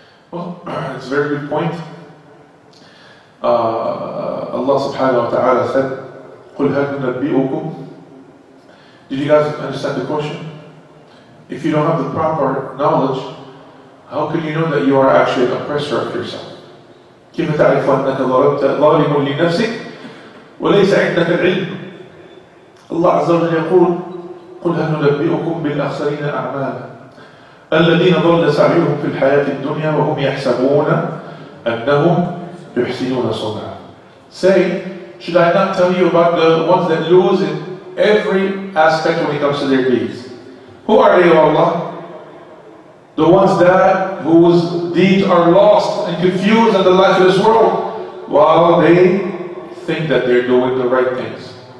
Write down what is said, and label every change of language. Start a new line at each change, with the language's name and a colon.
English: Well, it's a very good point. Allah subhanahu wa ta'ala said,
Arabic: قُلْ هَلْ نُنَبِّئُكُمْ.
English: Did you guys understand the question? If you don't have the proper knowledge, how can you know that you are actually an oppressor of yourself?
Arabic: كيف تعرف أنك ظالم لنفسك وليس عندك العلم؟ الله عز وجل يقول قل هل ننبئكم بالأخسرين أعمالا الذين ضل سعيهم في الحياة الدنيا وهم يحسبون أنهم يحسنون صنعا.
English: Say, should I not tell you about the ones that lose in every aspect when it comes to their deeds? Who are they, O Allah? The ones that whose deeds are lost and confused in the life of this world, while they think that they're doing the right things.